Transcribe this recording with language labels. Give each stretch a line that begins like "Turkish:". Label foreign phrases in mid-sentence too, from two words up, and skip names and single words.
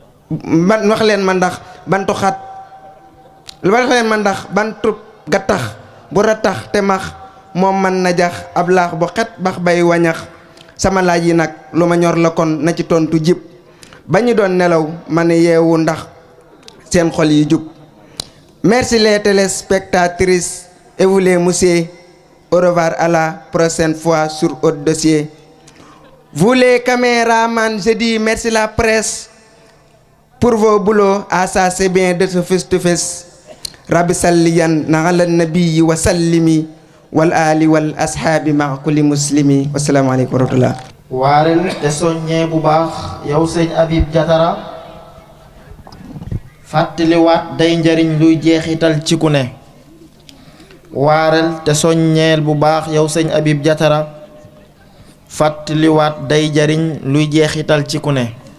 Wolof: Ban-, wax leen ma ndax bantu xat. Wax leen ma ndax bantub gattax bu ratax te max. Moom mën na jax ab laax bu xet bax bay wañax. Sama laaj yi nag lu ma ñor la kon na ci tontu jib. Ba ñu doon nelaw ma ne yeewu ndax seen xol yi jub.
French: Merci les téléspectatrices et vous les messieurs. Au revoir, à la prochaine fois sur autre dossier. Vous les caméramans, je dis merci la presse pour vos boulots. Ah ça c'est bien de ce
English: face to face.
Arabic: ربِّ صلِّيَنْ نا على نبي وسلِّمِ والِ آلِ والِ أصحابِ مع كلِّ مسلمِ. والسلام عليكم ورحمة الله.
Wolof: Waarel te soññee bu baax yow sëñ Habib Diatara. Fàttaliwaat day njariñ luy jeexital ci ku ne. Waarel te soññeel bu baax yow sëñ Habib Diatara. Fàttaliwaat day jariñ luy jeexital ci ku ne.